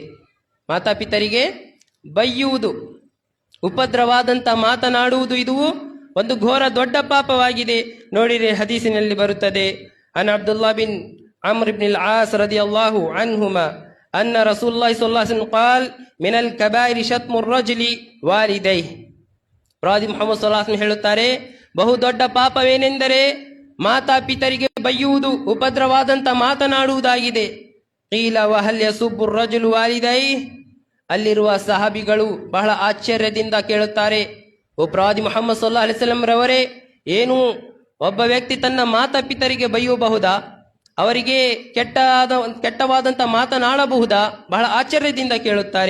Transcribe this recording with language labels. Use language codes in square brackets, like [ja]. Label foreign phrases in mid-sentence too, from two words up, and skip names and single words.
[kn] ಮಾತಾಪಿತರಿಗೆ ಬೈಯುವುದು, ಉಪದ್ರವಾದಂತ ಮಾತನಾಡುವುದು ಇದು ಒಂದು ಘೋರ ದೊಡ್ಡ ಪಾಪವಾಗಿದೆ. ನೋಡಿರಿ, ಹದೀಸಿನಲ್ಲಿ ಬರುತ್ತದೆ, [ar] عن عبد الله بن عمرو بن العاص رضي الله عنهما أن رسول الله صلى الله عليه وسلم قال من الكبائر شتم الرجل والديه. [kn] ಪ್ರವಾದಿ ಮುಹಮ್ಮದ್ [ar] صلى الله عليه وسلم [kn] ಹೇಳುತ್ತಾರೆ, ಬಹು ದೊಡ್ಡ ಪಾಪವೇನೆಂದರೆ ಮಾತಾಪಿತರಿಗೆ ಬೈಯುವುದು, ಉಪದ್ರವಾದಂತ ಮಾತನಾಡುವುದಾಗಿದೆ. [ar] قيل وهل يسب الرجل والديه. [kn] ಅಲ್ಲಿರುವ ಸಹಾಬಿಗಳು ಬಹಳ ಆಶ್ಚರ್ಯದಿಂದ ಕೇಳುತ್ತಾರೆ, ಓ ಪ್ರವಾದಿ ಮುಹಮ್ಮದ್ [ar] صلى الله عليه وسلم [kn] ರವರೇ, ಏನು ಒಬ್ಬ ವ್ಯಕ್ತಿ ತನ್ನ ಮಾತಾಪಿತರಿಗೆ ಬೈಯಬಹುದಾ? ಅವರಿಗೆ ಕೆಟ್ಟವಾದಂತ ಮಾತನಾಡಬಹುದಾ? ಬಹಳ ಆಶ್ಚರ್ಯದಿಂದ ಕೇಳುತ್ತಾರೆ.